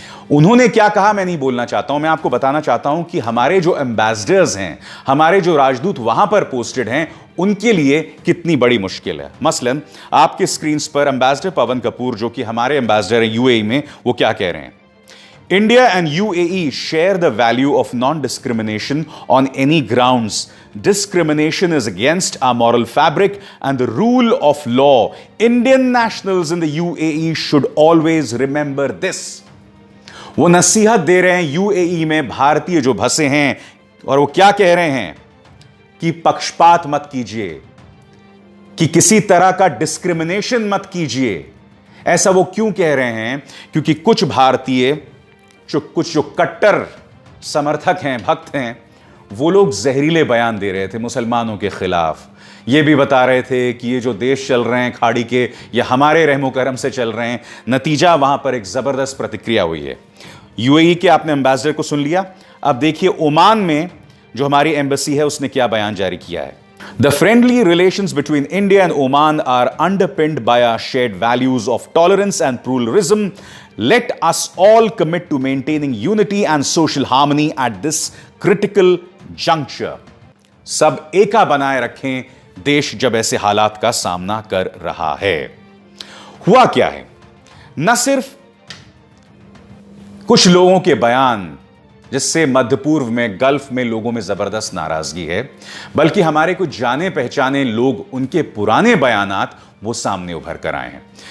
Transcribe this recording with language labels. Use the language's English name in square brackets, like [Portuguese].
[Hindi] उन्होंने क्या कहा मैं नहीं बोलना चाहता हूं, मैं आपको बताना चाहता हूं कि हमारे जो एम्बेसडर्स हैं, हमारे जो राजदूत वहां पर पोस्टेड हैं, उनके लिए कितनी बड़ी मुश्किल है। मसलन आपके स्क्रीन पर एम्बेसडर पवन कपूर, जो कि हमारे एम्बेसडर हैं यूएई में, वो क्या कह रहे हैं? [English] India and UAE share the value of non discrimination on any grounds. Discrimination is against our moral fabric and the rule of law. Indian nationals in the UAE should always remember this. [Hindi] वो नसीहत दे रहे हैं UAE में भारतीय जो बसे हैं, और वो क्या कह रहे हैं कि पक्षपात मत कीजिए, कि किसी तरह का डिस्क्रिमिनेशन मत कीजिए। ऐसा वो क्यों कह रहे हैं? क्योंकि कुछ भारतीय जो कट्टर समर्थक हैं, भक्त हैं, वो लोग जहरीले बयान दे रहे थे मुसलमानों के खिलाफ। ये भी बता रहे थे कि ये जो देश चल रहे हैं खाड़ी के, ये हमारे रहमो करम से चल रहे हैं। नतीजा वहां पर एक जबरदस्त प्रतिक्रिया हुई है। यूएई के आपने एम्बेसडर को सुन लिया, अब देखिए ओमान में जो हमारी एम्बेसी है उसने क्या बयान जारी किया है। [English] The friendly relations between India and Oman are underpinned by our shared values of tolerance and pluralism. Let us all commit to maintaining unity and social harmony at this critical juncture. [Hindi] सब एका बनाए रखें देश जब ऐसे हालात का सामना कर रहा है। हुआ क्या है? न सिर्फ कुछ लोगों के बयान जिससे मध्य पूर्व में, गल्फ में लोगों में जबरदस्त नाराजगी है, बल्कि हमारे कुछ जाने पहचाने लोग, उनके पुराने बयानात वो सामने उभर कर आए हैं।